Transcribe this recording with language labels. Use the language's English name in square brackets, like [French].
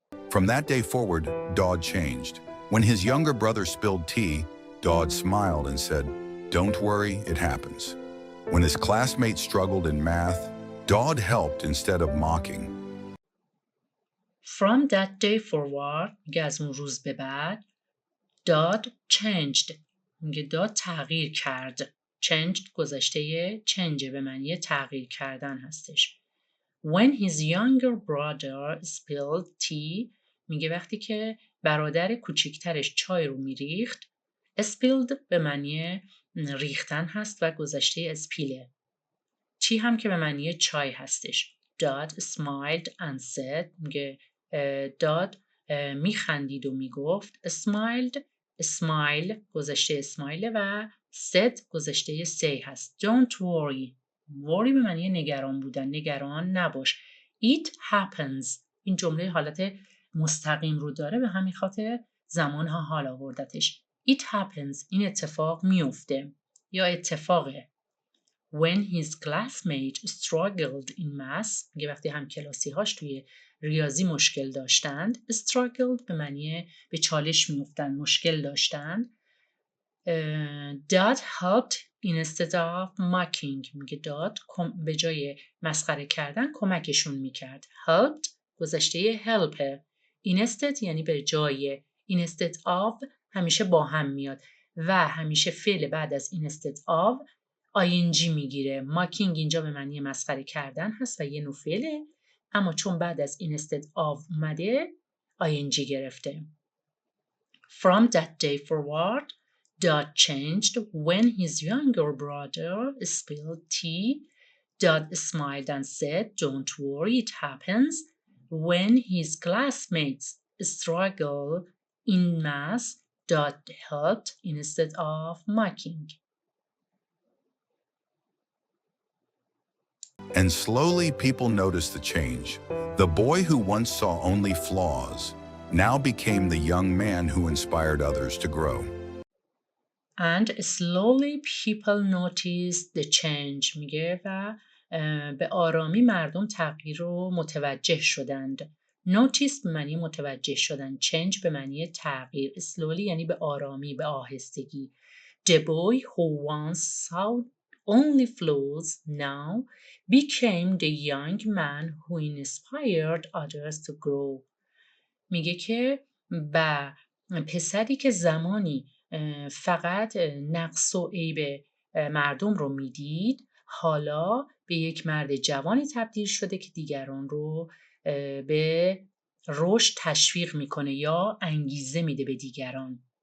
[English] From that day forward, Dodd changed. When his younger brother spilled tea, Dodd smiled and said, "Don't worry, it happens." When his classmates struggled in math, Dodd helped instead of mocking. From that day forward, [Persian] میگه از اون روز به بعد [English] Dodd changed. [Persian] میگه داد تغییر کرد. changed گذشته change به معنی تغییر کردن هستش. [English] When his younger brother spilled tea. [Persian] میگه وقتی که برادر کوچیکترش چای رو میریخت. spilled به معنی ریختن هست و گذشته اسپیله. tea هم که به معنی چای هستش. [English] Dodd smiled and said. [Persian] میگه داد میخندید و میگفت. smiled smile گذشته اسمایل و said گذشته say هست. [English] Don't worry. [Persian] worry به معنی نگران بودن. نگران نباش. [English] It happens. [Persian] این جمله حالت مستقیم رو داره، به همین خاطر زمان ها حال آوردتش. [English] It happens. [Persian] این اتفاق میفته یا اتفاقه. [English] When his classmate struggled in math. [Persian] میگه وقتی هم کلاسی هاش توی ریاضی مشکل داشتند. struggled به معنی به چالش میافتند، مشکل داشتند. [English] Dad helped instead of mocking. [Persian] میگه داد به جای مسخره کردن کمکشون میکرد. helped گذشته help. instead یعنی به جای. instead of همیشه با هم میاد و همیشه فعل بعد از instead of ing میگیره. mocking اینجا به معنی مسخره کردن هست و یه نوع فعله، اما چون بعد از instead of اومده ing گرفته. [English] From that day forward, Dad changed. When his younger brother spilled tea, Dad smiled and said, "Don't worry, it happens." When his classmates struggle in math, Dad helped instead of mocking. And slowly people noticed the change. The boy who once saw only flaws now became the young man who inspired others to grow. And slowly people noticed the change [Persian] میگه و به آرامی مردم تغییر رو متوجه شدند. notice به معنی متوجه شدن، change به معنی تغییر، slowly یعنی به آرامی، به آهستگی. [English] The boy who once saw only flaws now became the young man who inspired others to grow. [Persian] میگه که با پسری که زمانی فقط نقص و عیب مردم رو میدید، حالا به یک مرد جوانی تبدیل شده که دیگران رو به رشد تشویق میکنه یا انگیزه میده به دیگران.